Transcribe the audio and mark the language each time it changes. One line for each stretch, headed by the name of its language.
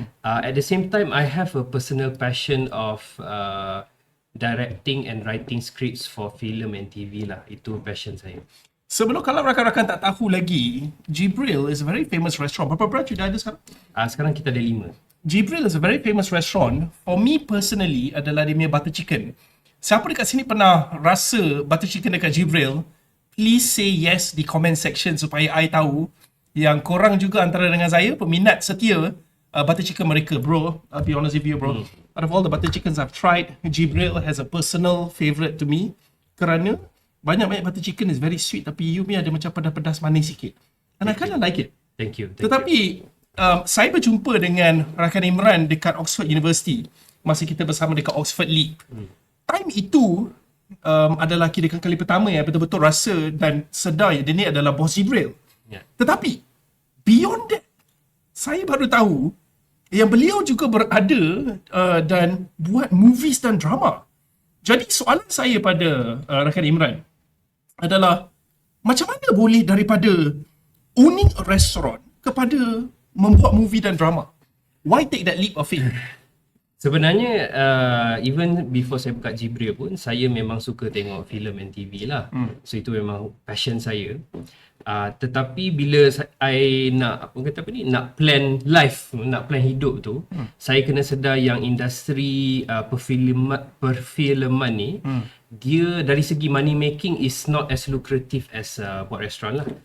English: At the same time I have a personal passion of directing and writing scripts for film and TV lah.
Malay: Itu passion saya. Sebelum kalau rakan-rakan tak tahu lagi,
English: Jibril is a very famous restaurant.
Malay: Berapa branch dah ada sekarang? Sekarang kita ada 5.
English: Jibril is a very famous restaurant. For me personally
Malay: adalah dia punya
English: butter chicken.
Malay: Siapa dekat sini pernah rasa butter chicken dekat Jibril?
English: Please say yes
Malay: di comment section supaya I tahu yang korang juga antara dengan saya peminat setia butter chicken mereka, bro.
English: I'll be honest with you, bro. Out of all the butter chickens I've tried, Jibril has a personal favourite to me kerana banyak butter chicken is very sweet,
Malay: tapi you punya ada macam pedas-pedas manis sikit.
English: And I kind of like it. Thank you.
Malay: Tetapi saya berjumpa dengan rakan Imran dekat Oxford University masa kita bersama dekat Oxford League. Time itu adalah kira kali pertama yang betul-betul rasa dan sedar dia ni adalah bos Jibril. Tetapi
English: beyond that,
Malay: saya baru tahu yang beliau juga berada dan buat movies dan drama. Jadi soalan saya pada rakan Imran adalah macam mana boleh daripada
English: owning a restaurant
Malay: kepada membuat movie dan drama?
English: Why take that leap of faith?
Malay: Sebenarnya even before saya buka Jibril pun saya memang suka tengok filem and TV lah. So itu memang passion saya. Tetapi bila I nak nak plan life, nak plan hidup tu, saya kena sedar yang industri perfilman ni dia dari segi
English: money making is not as lucrative as
Malay: buat restoran lah.